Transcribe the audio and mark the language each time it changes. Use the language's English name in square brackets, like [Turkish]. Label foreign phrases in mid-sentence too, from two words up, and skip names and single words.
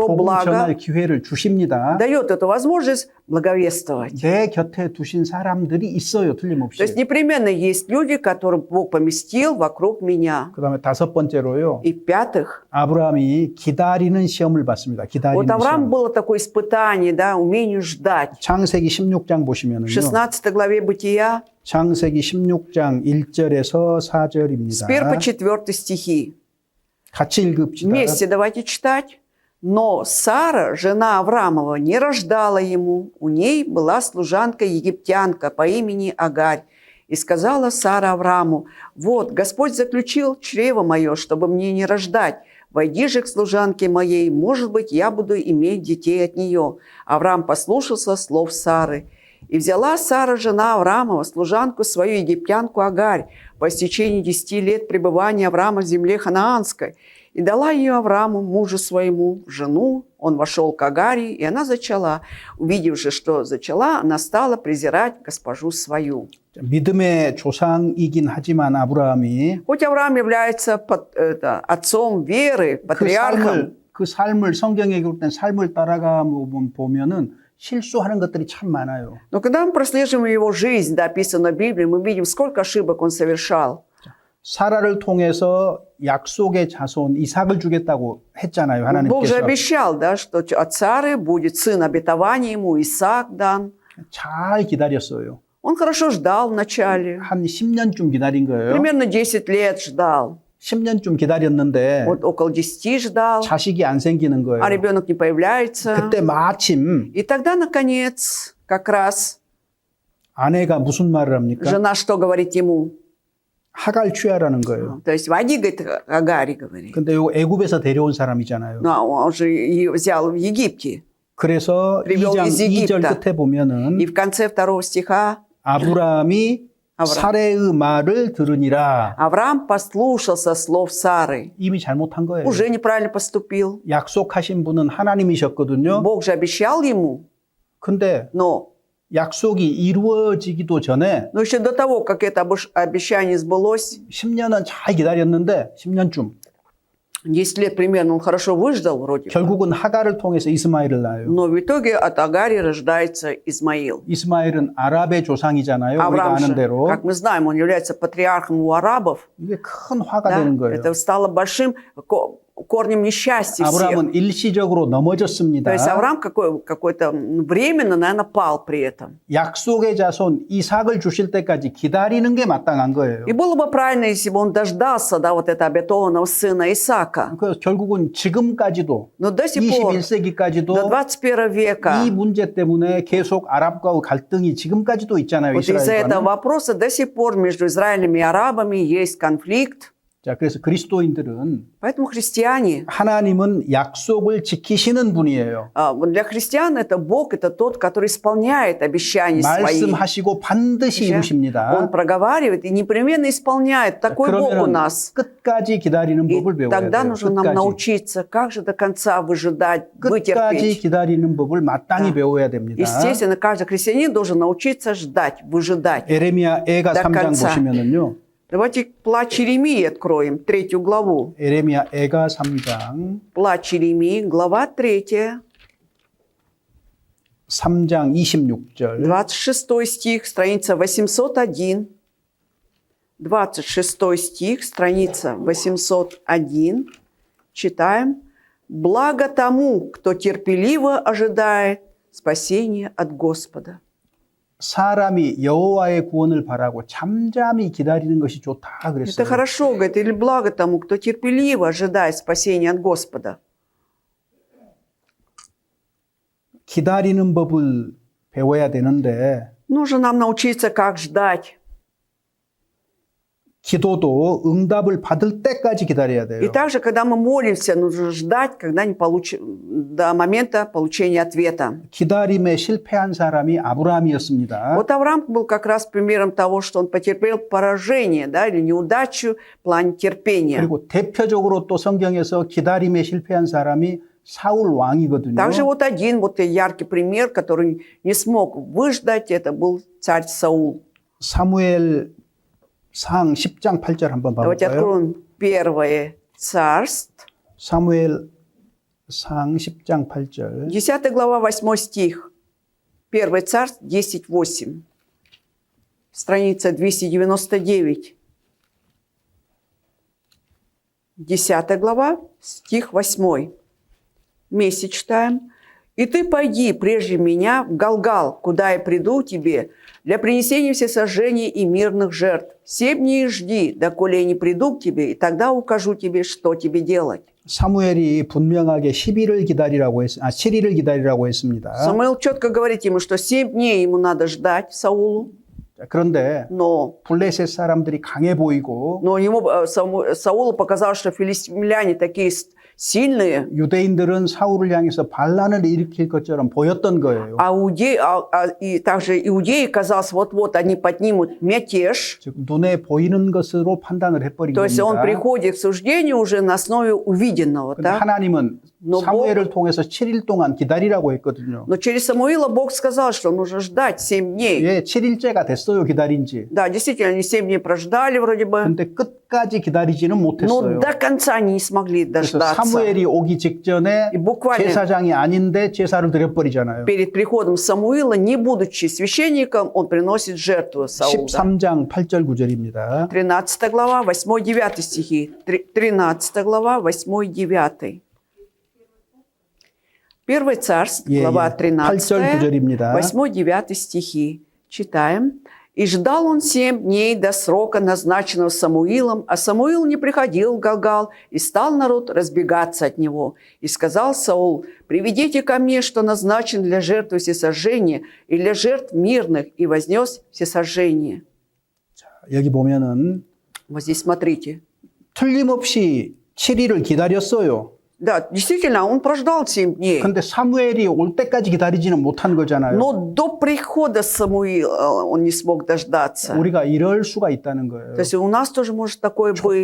[Korean] 복음 [Russian] благо, [Korean] 전할 기회를 주십니다. [Russian] дает эту возможность благовествовать. [Korean] 내 곁에 두신 사람들이 있어요, [Russian] То есть [Korean] 틀림없이. [Russian] непременно есть люди, которых Бог поместил вокруг меня. [Korean] 그다음에 다섯 번째로요. [Russian] И в-пятых, [Korean] 아브라함이 기다리는 시험을 받습니다. [Russian] вот [Korean] 기다리는 [Russian] Авраам [Korean] 시험. [Russian] было такое испытание, да, умение ждать. [Korean] 창세기 16장 [Russian] В [Korean] 보시면은요. [Russian] 16 главе Бытия, [Korean] 창세기 16장 1절에서 [Russian] с 1 по [Korean] 4절입니다. [Russian] 4 стихи. [Korean] 같이 읽읍시다. [Russian] Вместе давайте читать. «Но Сара, жена Авраамова, не рождала ему. У ней была служанка-египтянка по имени Агарь. И сказала Сара Аврааму: вот, Господь заключил чрево мое, чтобы мне не рождать. Войди же к служанке моей, может быть, я буду иметь детей от нее». Авраам послушался слов Сары. И взяла Сара, жена Авраамова, служанку свою египтянку Агарь по истечении 10 лет пребывания Авраама в земле ханаанской. И дала ее Аврааму, мужу своему, в жену. Он вошел к Агаре, и она зачала. Увидев же, что зачала, она стала презирать госпожу свою. [Korean] 믿음의 조상이긴 하지만 아브라함이 [Russian] Хоть Авраам является отцом веры, патриархом, [Korean] 그 삶을 성경에 기록된 삶을 따라가 보면은 실수하는 것들이 참 많아요. [Russian] но когда мы прослеживаем его жизнь, да, описанную в Библии, мы видим, сколько ошибок он совершал. [Korean] 사라를 통해서 약속의 자손 이삭을 주겠다고 했잖아요. [Russian] Бог же [Korean] 하나님께서. [Russian] обещал, да, что от Сары будет сын обетования ему, Исаак дан. [Korean] 잘 기다렸어요. [Russian] Он хорошо ждал вначале. [Korean] 한 10년쯤 기다린 거예요. [Russian] Примерно 10 лет ждал. [Korean] 10년쯤 기다렸는데 [Russian] Вот около 10 ждал, [Korean] 자식이 안 생기는 거예요. [Russian] а ребенок не появляется. [Korean] 그때 마침 [Russian] И тогда, наконец, как раз [Korean] 아내가 무슨 말을 합니까? [Russian] жена что говорит ему? [Korean] 하갈 취하라는 거예요. [Russian] То есть, води, говорит, Агаре, говорит. [Korean] 근데 요 애굽에서 데려온 사람이잖아요. [Russian] Ну, он же ее взял в Египте. [Korean] 그래서 [Russian] привел [Korean] 2장 [Russian] из [Korean] 2절 [Russian] Египта. [Korean] 끝에 보면은 [Russian] И в конце 2 стиха [Korean] 아브라함이 아브라함. 사레의 말을 들으니라. [Russian] Авраам послушался слов Сары. [Korean] 이미 잘못한 거예요. [Russian] Уже неправильно поступил. [Korean] 약속하신 분은 하나님이셨거든요. [Russian] Бог же обещал ему, [Korean] 근데 [Russian] но [Korean] 약속이 이루어지기도 전에 [Russian] еще до того, как это обещание сбылось, [Korean] 10년은 잘 기다렸는데 10년쯤 [Russian] 10 лет примерно он хорошо выждал вроде бы. [Korean] 결국은 하갈을 통해서 이스마엘을 낳아요. [Russian] Но в итоге от Агари рождается Измаил. [Korean] 이스마엘은 아랍의 조상이잖아요. 우리가 [Russian] Авраам [Korean] 아는 [Russian] же, [Korean] 대로. [Russian] как мы знаем, он является патриархом у арабов. [Korean] 이게 큰 화가 [Russian] Да? [Korean] 되는 거예요. [Russian] Это стало большим корнем несчастья всех. [Korean] 아브라함은 일시적으로 넘어졌습니다. [Russian] То есть Авраам какой-то временно, наверное, пал при этом. [Korean] 약속의 자손 이삭을 주실 때까지 기다리는 게 마땅한 거예요. [Russian] И было бы правильно, если бы он дождался, да, вот этого обетованного сына Исаака. [Korean] 그래서 결국은 지금까지도 [Russian] Но до сих пор, [Korean] 21세기까지도 [Russian] до 21 века, [Korean] 이 문제 때문에 계속 아랍과의 갈등이 지금까지도 있잖아요. [Russian] вот из-за этого [Korean] 이스라엘과는. [Russian] вопроса до сих пор между Израилем и арабами есть конфликт. [Korean] 자, 그래서 그리스도인들은 [Russian] Поэтому христиане, [Korean] 하나님은 약속을 지키시는 분이에요. [Russian] для христиан это Бог, это тот, который исполняет обещания свои. [Korean] 말씀하시고 반드시 [Russian] Он [Korean] 이루십니다. [Russian] проговаривает и непременно исполняет. Такой Бог у [Korean] 그러면 [Russian] нас. [Korean] 끝까지 기다리는 [Russian] И [Korean] 법을 배워야 [Russian] тогда [Korean] 돼요. [Russian] нужно нам [Korean] 끝까지. [Russian] научиться, как же до конца выжидать, [Korean] 끝까지 [Russian] вытерпеть. [Korean] 기다리는 법을 마땅히 배워야 됩니다. [Russian] Естественно, каждый христианин должен научиться ждать, выжидать. [Korean] 에레미야 애가 [Russian] до [Korean] 3장 [Russian] конца. [Korean] 보시면은요. [Russian] Давайте плач Иеремии откроем, 3 главу. [Korean] 에레미야 애가 3장 [Russian] Плач Иеремии, глава 3, 3장 26절 26 стих, страница 801. 26 стих, страница 801. Читаем. «Благо тому, кто терпеливо ожидает спасения от Господа». [Korean] 사람이 여호와의 구원을 바라고 잠잠히 기다리는 것이 좋다 [Russian] Это [Korean] 그랬어요. [Russian] хорошо, говорит, или благо тому, кто терпеливо ожидает спасения от Господа. [Korean] 기다리는 법을 배워야 되는데 [Russian] Нужно нам научиться, как ждать. [Korean] 기도도 응답을 받을 때까지 기다려야 [Russian] И [Korean] 돼요. [Russian] также, когда мы молимся, нужно ждать, когда не до момента получения ответа. [Korean] 기다림에 실패한 사람이 아브라함이었습니다. [Russian] Вот Авраам был как раз примером того, что он потерпел поражение, да, или неудачу в плане терпения. [Korean] 그리고 대표적으로 또 성경에서 기다림에 실패한 사람이 사울 왕이거든요. [Russian] Также вот один вот яркий пример, который не смог выждать, это был царь Саул. [Korean] 사무엘 상 10장 8절 한번 [Russian] Давайте [Korean] 봐볼까요? [Russian] откроем первое царство, [Korean] 사무엘 상 10장 8절 [Russian] 10 глава, 8 стих. Первое царство, 10:8. Страница 299. 10 глава, стих 8. Вместе читаем. «И ты пойди прежде меня в Галгал, куда я приду тебе, для принесения всесожжений и мирных жертв. 7 дней жди, доколе я не приду к тебе, и тогда укажу тебе, что тебе делать». [Korean] 사무엘이 분명하게 10일을 기다리라고 7일을 기다리라고 했습니다. [Russian] Самуил четко говорит ему, что 7 дней ему надо ждать Саулу, [Korean] 그런데 [Russian] но [Korean] 블레셋 사람들이 강해 보이고 [Russian] ему, Саулу показалось, что филистимляне такие сильные, [Korean] 유대인들은 사울을 향해서 반란을 일으킬 것처럼 보였던 거예요. [Russian] и также иудеи, казалось, вот-вот они поднимут мятеж. [Korean] 즉 눈에 보이는 것으로 판단을 해버린 [Russian] То есть он [Korean] 겁니다. [Russian] приходит к суждению уже на основе увиденного. [Korean] 근데 [Russian] Да? [Korean] 하나님은 [Russian] Но [Korean] 사무엘을 통해서 7일 동안 기다리라고 했거든요. [Russian] Но через Самуила Бог сказал, что нужно ждать 7 дней. [Korean] 예, 7일째가 됐어요, 기다린 지. [Russian] Да, действительно, они 7 дней прождали вроде бы, [Korean] 근데 끝까지 기다리지는 [Russian] но [Korean] 못했어요. [Russian] до конца они не смогли [Korean] 그래서 [Russian] дождаться. [Korean] 사무엘이 오기 직전에 [Russian] И буквально [Korean] 제사장이 아닌데 제사를 드려버리잖아요. [Russian] перед приходом Самуила, не будучи священником, он приносит жертву Саулу. 13장 8절 9절입니다. 13 глава, 8-9 стихи. 13 глава, 8-9. Первое царство, [Korean] 예, [Russian] глава [Korean] 예. [Russian] 13, [Korean] 8절 9절입니다. [Russian] 8-9 стихи. Читаем. «И ждал он 7 дней до срока, назначенного Самуилом, а Самуил не приходил в Галгал, и стал народ разбегаться от него. И сказал Саул: приведите ко мне, что назначен для жертвы всесожжения и для жертв мирных, и вознес всесожжение». [Korean] 여기 보면은 [Russian] Вот здесь смотрите. [Korean] 틀림없이 7일을 기다렸어요. [Russian] Да, действительно, он прождал 7 дней. [Korean] 근데 사무엘이 올 때까지 기다리지는 못한 거잖아요. [Russian] Но до прихода Самуила он не смог дождаться. [Korean] 우리가 이럴 수가 있다는 거예요. [Russian] То есть у нас тоже может такое быть.